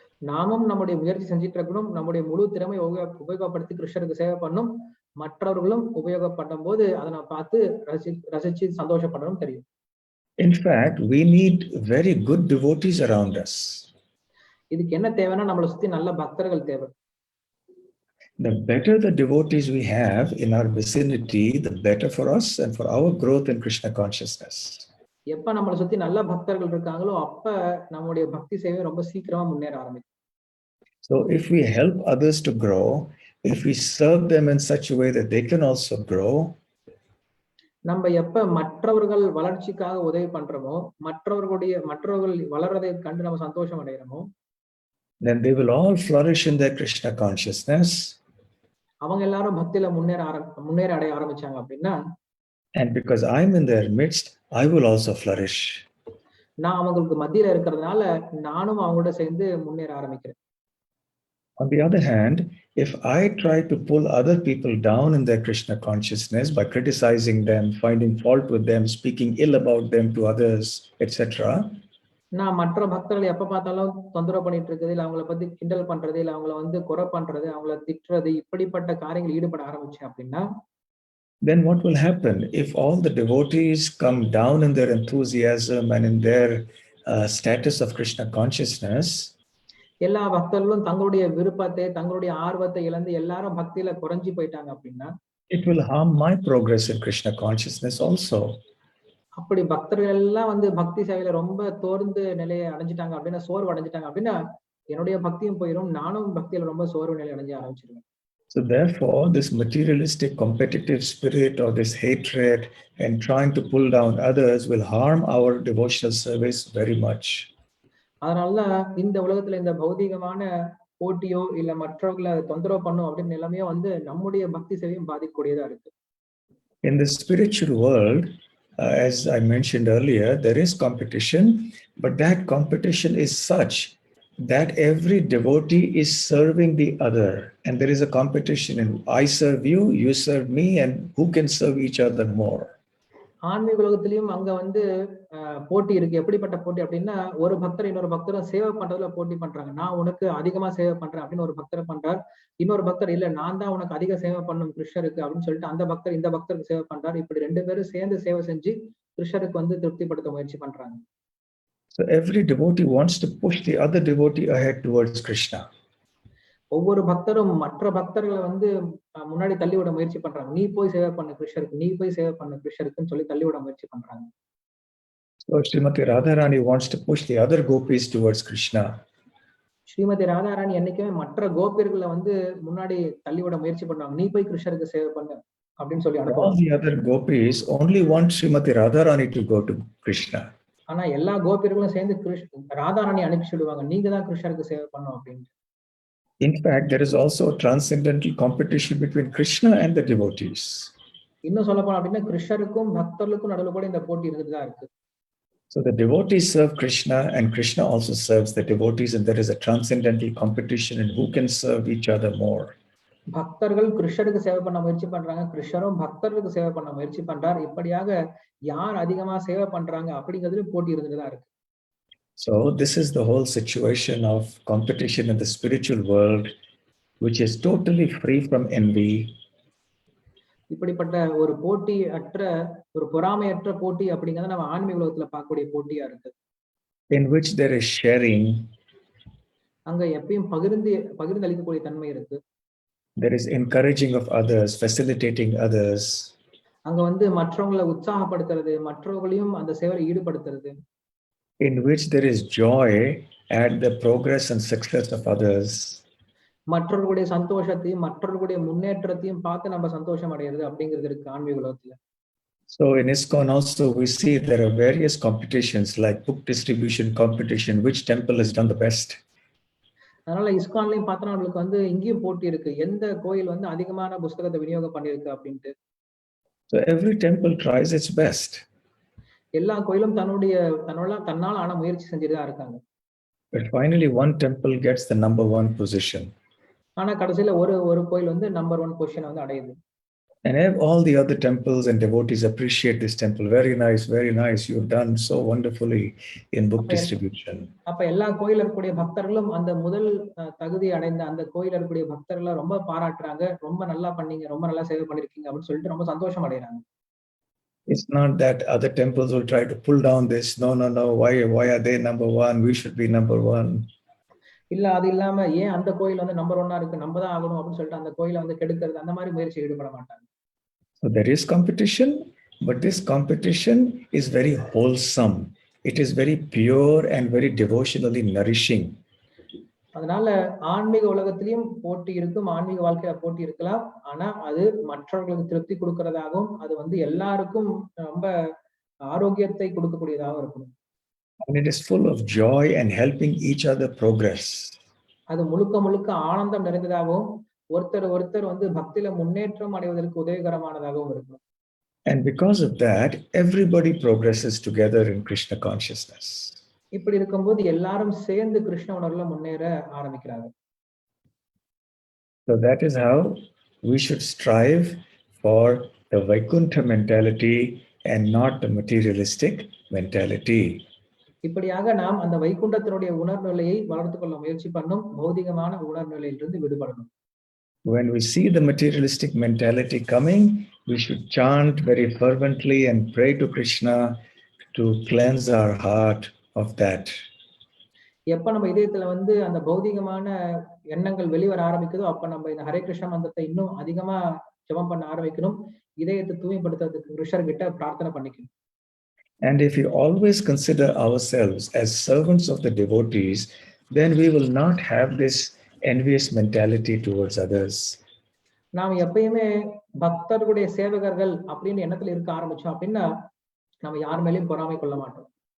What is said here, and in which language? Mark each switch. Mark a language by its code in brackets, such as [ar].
[ta] நாமும் நம்முடைய முயற்சி செஞ்சுட்டு இருக்கணும். நம்முடைய முழு திறமை உபயோகப்படுத்தி கிருஷ்ணருக்கு சேவை பண்ணும். மற்றவர்களும் உபயோகப்படும் போது அதை நான் பார்த்து ரசிச்சு சந்தோஷப்படணும் தெரியும். [en] In fact, we need very good devotees around us. [ta] இதுக்கு என்ன தேவைன்னா நம்மளை சுத்தி நல்ல பக்தர்கள் தேவை. [en] The better the devotees we have in our vicinity, the better for us and for our growth in Krishna consciousness. [ta] எப்ப நம்மளை சுத்தி நல்ல பக்தர்கள் இருக்காங்களோ அப்ப நம்முடைய பக்தி சேவை ரொம்ப சீக்கிரமா முன்னேற ஆரம்பிக்கும். [en] So if we help others to grow, if we serve them in such a way that they can also grow, [ta] நம்ம எப்ப மற்றவர்கள் வளர்ச்சிக்காக உதவி பண்றோமோ, மற்றவர்கள் வளர்றதை கண்டு நம்ம சந்தோஷம் அடைகிறோமோ, [en] then they will all flourish in their Krishna consciousness. [ta] அவங்க எல்லாரும் பக்தியில முன்னேற அடைய ஆரம்பிச்சாங்க அப்படின்னா, [en] and because I'm in their midst, I will also flourish. [ta] நான் அவங்களுக்கு மத்தியில இருக்கிறதுனால நானும் அவங்களோட சேர்ந்து முன்னேற ஆரம்பிக்கிறேன். [en] On the other hand, if I try to pull other people down in their Krishna consciousness by criticizing them, finding fault with them, speaking ill about them to others, etc., [ta] நான் மற்ற பக்தர்கள் எப்ப பார்த்தாலும் தொந்தரவு பண்ணிட்டு இருக்குது, இல்ல அவங்கள பத்தி கிண்டல் பண்றது, இல்ல அவங்கள வந்து குறை பண்றது, அவங்கள திட்டுறது, இப்படிப்பட்ட காரியங்கள் ஈடுபட ஆரம்பிச்சேன் அப்படின்னா, [en] then what will happen if all the devotees come down in their enthusiasm and in their status of Krishna consciousness? [ta] எல்லா பக்தர்களும் தங்களுடைய விருப்பத்தை, தங்களுடைய ஆர்வத்தை இழந்து எல்லாரும் பக்தியில குறைஞ்சி போயிட்டாங்க அப்படின்னா, [en] it will harm my progress in Krishna consciousness also. [ta] அப்படி பக்தர்கள் எல்லாம் வந்து பக்தி சேவையில ரொம்ப தோர்ந்து நிலையை அடைஞ்சிட்டாங்க அப்படின்னா, சோர்வு அடைஞ்சிட்டாங்க அப்படின்னா, என்னுடைய பக்தியும் போயிடும், நானும் பக்தியில ரொம்ப சோர்வு நிலை அடைஞ்சு ஆரம்பிச்சிருவேன். [en] So therefore, this materialistic competitive spirit or this hatred and trying to pull down others will harm our devotional service very much. [ta] அதனாலதான் இந்த உலகத்துல இந்த பௌதிகமான போட்டியோ இல்ல மற்றவர்களை தொந்தரவு பண்ணும் அப்படின்னு நிலைமையோ வந்து நம்முடைய பக்தி சேவையும் பாதிக்கக்கூடியதா இருக்கு. [en] In the spiritual world, as I mentioned earlier, there is competition, but that competition is such that every devotee is serving the other, and there is a competition in I serve you, you serve me, and who can serve each other more. [ta] ஆன்மீக உலகத்திலயும் அங்க வந்து போட்டி இருக்கு. எப்படிப்பட்ட போட்டி அப்படின்னா, ஒரு பக்தர் இன்னொரு பக்தரும் சேவை பண்றதுல போட்டி பண்றாங்க. நான் உனக்கு அதிகமா சேவை பண்றேன் அப்படின்னு ஒரு பக்தர் பண்றார். இன்னொரு பக்தர் இல்ல நான் தான் உனக்கு அதிக சேவை பண்ணும் கிருஷ்ணருக்கு அப்படின்னு சொல்லிட்டு அந்த பக்தர் இந்த பக்தருக்கு சேவை பண்றார். இப்படி ரெண்டு பேரும் சேர்ந்து சேவை செஞ்சு கிருஷ்ணருக்கு வந்து திருப்திப்படுத்த முயற்சி பண்றாங்க. [en] So every devotee wants to push the other devotee ahead towards Krishna. [ta] ஒவ்வொரு பக்தரும் மற்ற பக்தர்களை வந்து முன்னாடி தள்ளிவிட முயற்சி பண்றாங்க. நீ போய் சேவை பண்ணு கிருஷ்ணருக்கு, நீ போய் சேவை பண்ணு கிருஷ்ணருக்குன்னு சொல்லி தள்ளிவிட முயற்சி பண்றாங்க. [en] So Srimati Radharani wants to push the other gopis towards Krishna. [ta] Srimathi Radharani என்னைக்குமே மற்ற கோபியர்களை வந்து முன்னாடி தள்ளிவிட முயற்சி பண்றாங்க. நீ போய் கிருஷ்ணருக்கு சேவை பண்ணு அப்படின்னு சொல்லி அனுப்புவாங்க. [en] All the other gopis only want Srimati Radharani to go to Krishna. [ta] ஆனா எல்லா கோபியர்களும் சேர்ந்து ராதாராணி அனுப்பி சொல்லுவாங்க, நீங்க தான் கிருஷ்ணருக்கு சேவை பண்ணும் அப்படின்னு. [en] In fact, there is also a transcendental competition between Krishna and the devotees. [ta] இன்னும் சொல்ல போனா அப்படின்னா கிருஷ்ணருக்கும் பக்தர்களுக்கும் நடுவுல கூட இந்த போட்டி இருந்துட்டு தான் இருக்கு. [en] So the devotees serve Krishna and Krishna also serves the devotees, and there is a transcendental competition in who can serve each other more. [ta] பக்தர்கள் கிருஷ்ணருக்கு சேவை பண்ண முயற்சி பண்றாங்க, கிருஷ்ணரும் பக்தர்களுக்கு சேவை பண்ண முயற்சி பண்றார். இப்படியாக யார் அதிகமா சேவை பண்றாங்க அப்படிங்கிறதுல போட்டி இருந்துட்டு தான் இருக்கு. [en] So this is the whole situation of competition in the spiritual world, which is totally free from envy. [ta] இப்படிப்பட்ட ஒரு போட்டி அற்ற ஒரு பொறாமையற்ற போட்டி அப்படிங்கறத நம்ம ஆன்மீக உலகத்துல பார்க்கக்கூடிய போட்டியா இருக்கு. [en] In which there is sharing. [ta] அங்க எப்பயும் பகிர்ந்து அளிக்கக்கூடிய தன்மை இருக்கு. [en] There is encouraging of others, facilitating others. [ta] அங்க வந்து மற்றவங்களை உற்சாகப்படுத்துறது, மற்றவர்களையும் அந்த சேவையில் ஈடுபடுத்துறது. [en] In which there is joy at the progress and success of others. [ta] மற்றவர்களுடைய சந்தோஷத்தையும் மற்றவர்களுடைய முன்னேற்றத்தையும் பார்த்து நம்ம சந்தோஷம் அடைகிறது அப்படிங்கிறது இருக்கு ஆன்மீக உலகத்துல. [en] So in ISKCON also we see there are various competitions like book distribution competition, which temple has done the best. [ta] அதனால இஸ்கான்லயும் பார்த்தா நம்மளுக்கு வந்து இங்கேயும் போட்டி இருக்கு, எந்த கோயில் வந்து அதிகமான புத்தகத்தை விநியோகம் பண்ணிருக்கு அப்படின்ட்டு. [en] So every temple tries its best. [ta] எல்லா கோயிலும் தன்னால் ஆன முயற்சி செஞ்சுட்டு தான் இருக்காங்க. [en] But finally one temple gets the number one position. [ta] ஆனா கடைசியில ஒரு கோயில் வந்து நம்பர் 1 பொசிஷனை வந்து அடையுது. [en] And all the other temples and devotees appreciate this temple. Very nice, very nice. You've done so wonderfully in book distribution. [ta] அப்ப எல்லா கோயில்ல இருக்கக்கூடிய பக்தர்களும் அந்த முதல் தகுதி அடைந்த அந்த கோயில்ல இருக்கக்கூடிய பக்தர்களை ரொம்ப பாராட்டுறாங்க. ரொம்ப நல்லா பண்ணீங்க, ரொம்ப நல்லா சேவை பண்ணிருக்கீங்க அப்படின்னு சொல்லிட்டு ரொம்ப சந்தோஷம் அடைறாங்க. [en] It's not that other temples will try to pull down this. No. Why are they number one? We should be number one. [ta] இல்ல அது இல்லாம ஏன் அந்த கோயில் வந்து நம்பர் 1 இருக்கு, நம்ம தான் ஆகணும் அப்படின்னு சொல்லிட்டு அந்த கோயிலை வந்து கெடுக்கிறது, அந்த மாதிரி முயற்சி ஈடுபட மாட்டாங்க. [en] So there is competition, but this competition is very wholesome. It is very pure and very devotionally nourishing. [ta] அதனால ஆன்மீக உலகத்திலயும் போட்டி இருக்கும், ஆன்மீக வாழ்க்கையில போட்டி இருக்கலாம். ஆனா அது மற்றவர்களுக்கு திருப்தி கொடுக்கிறதாகவும் அது வந்து எல்லாருக்கும் ரொம்ப ஆரோக்கியத்தை கொடுக்கக்கூடியதாகவும் இருக்கும். [en] And it is full of joy and helping each other progress. [ta] அது முழுக்க ஆனந்தம் நிறைந்ததாகவும் ஒருத்தர் வந்து பக்தியில முன்னேற்றம் அடைவதற்கு உதவிகரமானதாகவும் இருக்கும். [en] And because of that, everybody progresses together in Krishna consciousness. [ta] இப்படி இருக்கும்போது எல்லாரும் சேர்ந்து கிருஷ்ண உணர்வுல முன்னேற ஆரம்பிக்கிறாங்க. [en] So that is how we should strive for the Vaikuntha mentality and not the materialistic mentality. [ta] இப்படியாக நாம் அந்த வைகுண்டத்தினுடைய உணர்நிலையை வளர்த்துக் கொள்ள முயற்சி பண்ணும், பௌதிகமான உணர்நிலையிலிருந்து விடுபடணும். [en] When we see the materialistic mentality coming, we should chant very fervently and pray to Krishna to cleanse our heart of that. [ta] எப்ப நம்ம இதயத்துல வந்து அந்த பௌதிகமான எண்ணங்கள் வெளிவர ஆரம்பிக்குதோ அப்ப நம்ம இந்த ஹரே கிருஷ்ண மந்திரத்தை இன்னும் அதிகமா ஜெபம் பண்ண ஆரம்பிக்கணும். இதயத்தை தூய்மைப்படுத்துறதுக்கு கிருஷ்ணர் கிட்ட பிரார்த்தனை பண்ணிக்கணும். [en] And if we always consider ourselves as servants of the devotees, then we will not have this envious mentality towards others. [ta] நாம் எப்பயுமே பக்தர்களுடைய சேவகர்கள் அப்படின்னு எண்ணத்துல இருக்க ஆரம்பிச்சோம் அப்படின்னா நம்ம யார் மேலயும் பொறாமை கொள்ள மாட்டோம்.